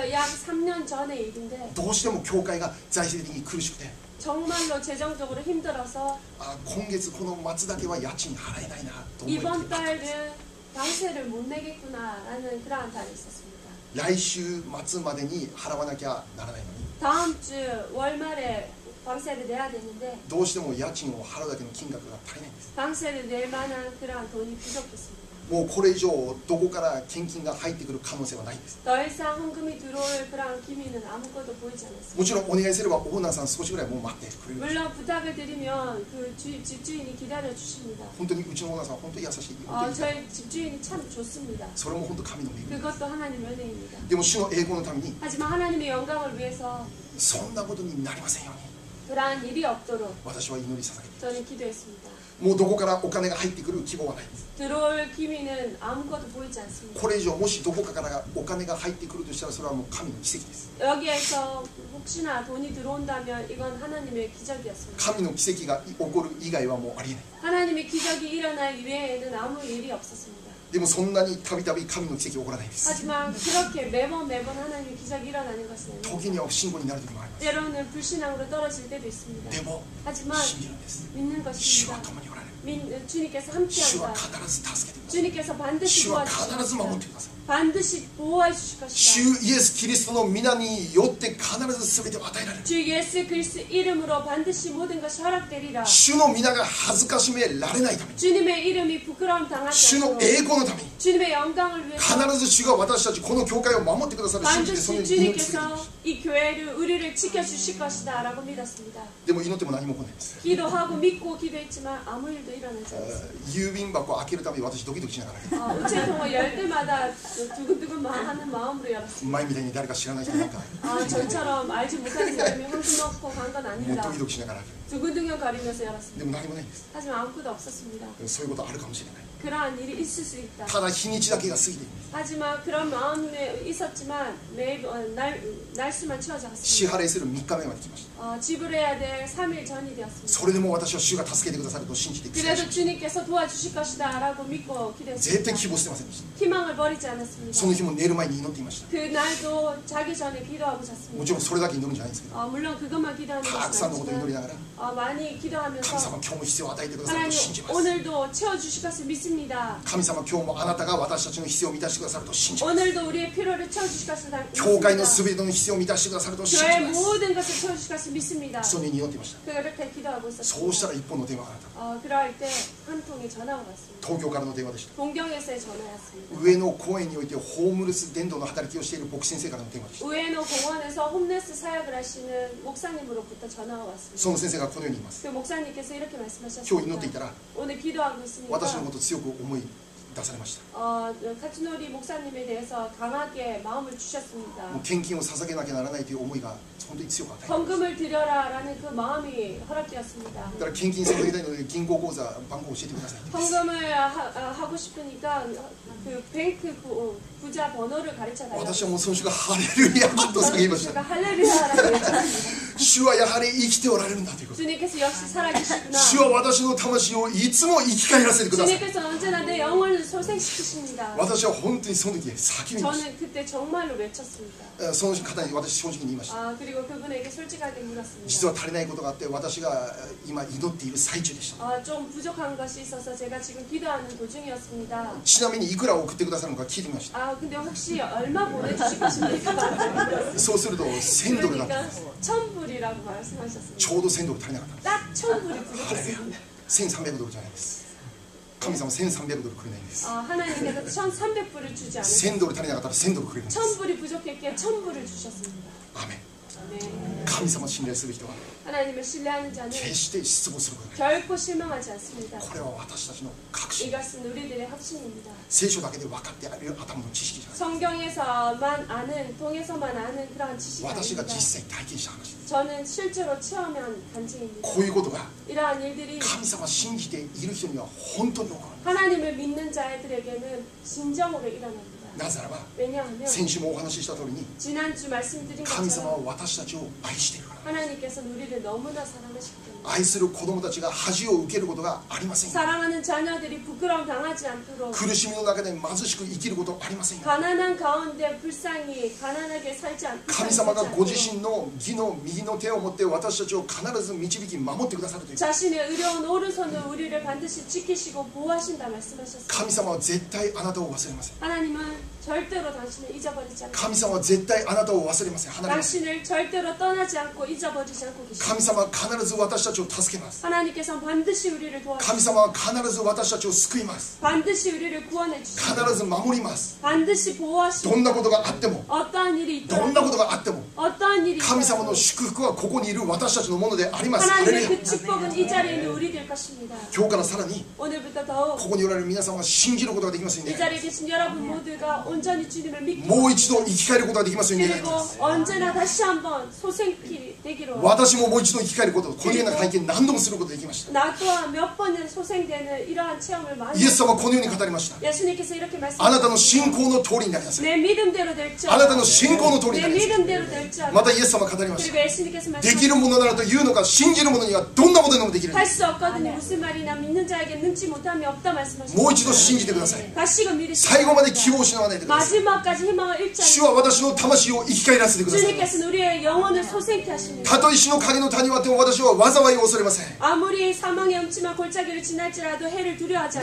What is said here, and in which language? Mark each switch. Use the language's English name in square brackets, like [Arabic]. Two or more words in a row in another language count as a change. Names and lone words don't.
[Korean] 지금부터 약 3년 전의 일인데 [Japanese] どうしても教会が財政的に苦しくて [Korean] 정말로 재정적으로 힘들어서 [Japanese] 今月この末だけは家賃払えないなと思い [Korean] 이번 달은 방세를 못 내겠구나라는 그러한 달이 있었습니다. [Japanese] 来週末までに払わなきゃならないのに [Korean] 다음 주 월말에 방세를 내야 되는데 [Japanese] どうしても家賃を払うだけの金額が足りないんです。 [Korean] 방세를 낼 만한 그러한 돈이 부족했습니다. [Japanese] もうこれ以上どこから献金が入ってくる可能性はないんです。 [Korean] 더 이상 헌금이 들어올 그러한 기미는 아무것도 보이지 않았습니다. [Japanese] もちろんお願いすればオーナーさん少しぐらいもう待ってくれる。 [Korean] 물론 부탁을 드리면 그 집주인이 기다려 주십니다. [Japanese] 本当にうちのオーナーさんは本当に優しい。本当に [Korean] 저희 집주인이 참 좋습니다. [Japanese] それも本当神の恵み。 [Korean] 그것도 하나님의 은혜입니다. [Japanese] でも主の栄光のために [Korean] 하지만 하나님의 영광을 위해서 [Japanese] そんなことになりませんように [Korean] 그러한 일이 없도록 [Japanese] 私は祈り捧げて [Korean] 저는 기도했습니다. [Japanese] もうどこからお金が入ってくる希望はないんです。 [Korean] 들어올 기미는 아무것도 보이지 않습니다. [Japanese] これ以上もしどこかからお金が入ってくるとしたらそれはもう神の奇跡です。 [Korean] 여기에서 혹시나 돈이 들어온다면 이건 하나님의 기적이었습니다. [Japanese] 神の奇跡が起こる以外はもうありえない。 [Korean] 하나님의 기적이 일어날 이외에는 아무 일이 없었습니다. [Japanese] でもそんなにたびたび神の奇跡は起こらないんです。 [Korean] 하지만 그렇게 매번 하나님의 기적이 일어나는 것은 아닙니다. [Japanese] 時には不信仰になる時もあります。 [Korean] 때로는 불신앙으로 떨어질 때도 있습니다. [Japanese] でも [Korean] 하지만 [Japanese] 信じるんです。 [Korean] 믿는 [Japanese] 主は [Korean] 것입니다. [Japanese] 共におられる。 [Korean] 주님께서 [Japanese] 主は [Korean] 함께한다. [Japanese] 必ず助けてください。 [Korean] 주님께서 반드시 [Japanese] 主は [Korean] 도와주실 [Japanese] 必ず守っ [Korean] 것이다. [Japanese] てください。 [Korean] 반드시 보호해 주실 [Japanese] 主 [Korean] 것이다. [Japanese] イエス・キリストの皆によって必ず全てを与えられる。 [Korean] 주 예수 그리스도 이름으로 반드시 모든 것이 허락되리라. [Japanese] 主の皆が恥ずかしめられないために、 [Korean] 주님의 이름이 부끄러움 당하지 [Japanese] 主の [Korean] 않도록 [Japanese] 栄光のために、 [Korean] 주님의 영광을 위해서 [Japanese] 必ず主が私たちこの教会を守ってくださる信じてそのよう [Korean] 반드시 [Japanese] に祈り続けていま [Korean] 주님께서 [Japanese] した。 [Korean] 이 교회를 우리를 지켜주실 것이다 라고 믿었습니다. [Japanese] でも祈っても何も起こらないです。 [Korean] 기도하고 믿고 기도했지만 아무 일도 일어나지 않았습니다. [Japanese] 郵便箱を開けるために私ドキドキしながら、 [Korean] 우체통을 열 때마다 두근두근 하는 마음으로 열었습니다. [Japanese] 前みたいに誰か知らない人なんか [Korean] 저처럼 알지 못하는 사람이 헌금 넣고 간 건 [Japanese] もう [Korean] 아닙니다. [Japanese] ドキドキしながら、 [Korean] 두근두근 거리면서 열었습니다. [Japanese] でも何もないんです。 [Korean] 하지만 아무것도 없었습니다. [Japanese] そういうことあるかもしれない。 [Korean] 그러한 일이 있을 수 있다. [Japanese] ただ日にちだけが過ぎています。 [Korean] 하지만 그런 마음이 있었지만 날수만 채워져 [Japanese] 支 [Korean] 갔습니다. [Japanese] 払いする3日目まで来ました。 [Korean] 지불해야 될 3일 전이 되었습니다. [Japanese] それでも私は主が助けてくださると信じて期待し [Korean] 그래도 [Japanese] まし [Korean] 주님께서 도와주실 것이다 라고 믿고 [Japanese] た。絶対 [Korean] 기도했습니다. [Japanese] 希望してませんでした。 [Korean] 희망을 버리지 [Japanese] その [Korean] 않았습니다. [Japanese] 日も寝る前に祈っていました。 [Korean] 그날도 자기 전에 기도하고 [Japanese] も [Korean] 잤습니다. [Japanese] ちろんそれだけ祈るんじゃないんですけど、 [Korean] 물론 그것만 기도하는 [Japanese] たくさん [Korean] 것은 [Japanese] のことを祈り [Korean] 아니지만 [Japanese] ながら、 [Korean] 많이 [Japanese] 神 [Korean] 기도하면서 [Japanese] 様今日も必要を与えてくださると [Korean] 하나님 [Japanese] 信じます。 [Korean] 오늘도 채워주실 것을 믿습니다. [Japanese] 神様今日もあなたが私たちの必要を満たしてくださると信じます。 [Korean] 오늘도 우리의 필요를 채워주실 것을 [Japanese] 教会の [Korean] 믿습니다. [Japanese] 全ての必要を満たしてくださると信じ [Korean] 교회의 [Japanese] ます。 [Korean] 모든 것을 채워주실 것을 믿습니다. [Japanese] そのように祈っていました。 [Korean] 그렇게 기도하고 [Japanese] そうした [Korean] 있었습니다. [Japanese] ら一本の電話があった。 [Korean] 그럴 때 한 통의 전화가 왔습니다. [Japanese] 東京からの電話でした。 [Korean] 동경에서의 전화였습니다. [Japanese] 上野公園においてホームレス伝道の働きをしている牧師先生からの電話でした。 [Korean] 우에노 공원에서 홈레스 사역을 하시는 목사님으로부터 전화가 왔습니다. [Japanese] その先生がこのように言います。 [Korean] 그 목사님께서 이렇게 [Japanese] 今日祈っていた [Korean] 말씀하셨습니다. [Japanese] ら [Korean] 오늘 기도하고 있으니까 [Japanese] 私のことを強く思い出されました。 [Korean] 카츠노리 목사님에 대해서 강하게 마음을 [Japanese] もう [Korean] 주셨습니다. [Japanese] 献金を捧げなきゃならないという思いが本当に強かった。だ [Korean] 헌금을 드려라라는 그 마음이 허락되었습니다. [Japanese] から献金捧げたいので銀行口座番号を教えてください。 [Korean] 헌금을 하고 싶으니까 그 뱅크 부자 번호를 가르쳐 [Japanese] 私 [Korean] 달라고. [Japanese] はもうその主がハレルヤと叫びまし [Korean] 제가 [Japanese] た。 [Korean] 할렐루야라고 했습니다. [Japanese] 主はやはり生きておられるんだということ。 [Korean] 주님께서 역시 살아계시구나. [Japanese] 主は私の魂をいつも生き返らせてください。 [Korean] 주님께서 언제나 내 영혼을 소생시키십니다. [Japanese] 私は本当にその時叫びまし [Korean] 저는 그때 정말로 외쳤습니다. [Japanese] た。その方に私正直に言いました。 [Korean] 그리고 그분에게 솔직하게 [Japanese] 実 [Korean] 물었습니다. [Japanese] は足りないことがあって私が今祈っている最中でした。 [Korean] 좀 부족한 것이 있어서 제가 지금 기도하는 도중이었습니다. [Japanese] ちなみにいくら送ってくださるのか聞いてみました。 [Korean] 근데 혹시 얼마 보내주실 것입니까? [Japanese] そうすると1000ドルだったん [Korean] 그러니까 [Japanese] です。 [Korean] 1000불이라고 말씀하셨습니다. [Japanese] ちょうど1000ドル足りなかったんです。 [Korean] 딱 1000불이 부족했습니다. [Japanese] 1300ドルじゃないです。神様1300ドルくれないんです。 [Korean] 하나님께서 1300불을 주지 않으셨어요. [Japanese] 1000ドル足りなかったら1000ドルくれるんです。 [Korean] 1000불이 부족했기에 1000불을 주셨습니다. [Japanese] アーメン。 [Korean] 아멘. [Japanese] 神様を信頼する人は [Korean] 하나님을 신뢰하는 자는 [Japanese] 決して失望することがない。 [Korean] 결코 실망하지 않습니다. [Japanese] これは私たちの確信。 [Korean] 이것은 우리들의 확신입니다. [Japanese] 聖書だけで分かってある頭の知識じゃない。 [Korean] 성경에서만 아는, 통해서만 아는 그러한 지식이 [Japanese] 私が [Korean] 아닙니다. [Japanese] 実際体験した話です。 [Korean] 저는 실제로 체험한 간증입니다. [Japanese] こういうことが [Korean] 이러한 일들이 [Japanese] 神様を信じている人には本当に起こる。 [Korean] 하나님을 믿는 자들에게는 진정으로 일어납니다. [Japanese] なぜならば [Korean] 왜냐하면 [Japanese] 先週もお話しした通りに [Korean] 지난주 말씀드린 [Japanese] 神様は [Korean] 것처럼 [Japanese] 私たちを愛しているから。 [Korean] 하나님께서는 우리를 너무나 사랑하시기 때문에 [Japanese] 愛する子供たちが恥を受けることがありませんよ。 [Korean] 사랑하는 자녀들이 부끄러움 당하지 않도록 [Japanese] 苦しみの中で貧しく生きることありませんよ。 [Korean] 가난한 가운데 불쌍히 가난하게 살지 않도록 [Japanese] 神様がご自身の義の右の手を持って私たちを必ず導き守ってくださるという。 [Korean] 자신의 의로운 오른손으로 우리를 반드시 지키시고 보호하신다 말씀하셨습니다. [Japanese] 神様は絶対あなたを忘れません。 [Korean] 하나님은 절대로 당신을 잊어버리지 않고 [Japanese] 神様は絶対あなたを忘れません。離れません。 [Korean] 당신을 절대로 떠나지 않고 잊어버리지 않고 계십니다. [Japanese] 神様は必ず私たちを助けます。 [Korean] 하나님께서는 반드시 우리를 [Japanese] 神 [Korean] 도와주시고 [Japanese] 様は必ず私たちを救います。 [Korean] 반드시 우리를 구원해 주시고 [Japanese] 必ず守ります。 [Korean] 반드시 [Japanese] ど [Korean] 보호하시고 [Japanese] んなことがあっても、 [Korean] 어떠한 일이 [Japanese] どんなこ [Korean] 있더라도 [Japanese] とがあっても、 [Korean] 어떠한 일이 [Japanese] 神様 [Korean] 있더라도 [Japanese] の祝福はここにいる私たちのものであります。ハレル [Korean] 하나님의 [Japanese] ヤ。 [Korean] 그 축복은 이 자리에 있는 우리 될 것입니다. [Japanese] 今日からさらに [Korean] 오늘부터 더욱 [Japanese] ここにおられる皆さんは信じることができますよ [Korean] 이 [Japanese] ね。 [Korean] 자리에 계신 여러분 모두가 온전히 주님을 믿고 [Japanese] もう一度生き返ることができますよね。 [Korean] 그리고 언제나 다시 한번 소생피 되기로 [Japanese] 私ももう一度生き返ること、このような体験何度もすることができました。 [Korean] 나 또한 몇 번이나 소생되는 이러한 체험을 많이 [Japanese] イエス様はこのように語りました。 [Korean] 예수님께서 이렇게 [Japanese] あなたの [Korean] 말씀하셨습니다. [Japanese] 信仰の通りになりなさい。 [Korean] 내 믿음대로 될지 [Japanese] あなたの信仰の通りに [Korean] 내 [Japanese] なりなさい。 [Korean] 믿음대로 될지 [Japanese] またイエス様は語りまし [Korean] 그리고 [Japanese] た。 [Korean] 예수님께서 [Japanese] できる [Korean] 말씀하셨습니다. [Japanese] ものならというのか、信じる者にはどんなことでもできる。 [Korean] 할 수 없거든요. 무슨 말이나 믿는 자에게 능치 못함이 없다 [Japanese] もう [Korean] 말씀하셨습니다. [Japanese] 一度信じてください。 [Korean] 다시금 믿으시기 [Japanese] 最後まで希 [Korean] 바랍니다. [Japanese] 望を失わないでください。 [Korean] 마지막까지 희망을 잃지 [Japanese] 主 [Korean] 않고 [Japanese] は私の魂を生き返らせてください。 [Korean] 주님께서는 우리의 영혼을 소생케 하십니다. [Japanese] たとえ死の影の谷をあっても私は災いを恐れません。 [Korean] 아무리 사망의 음침한 골짜기를 지날지라도 해를 두려워하지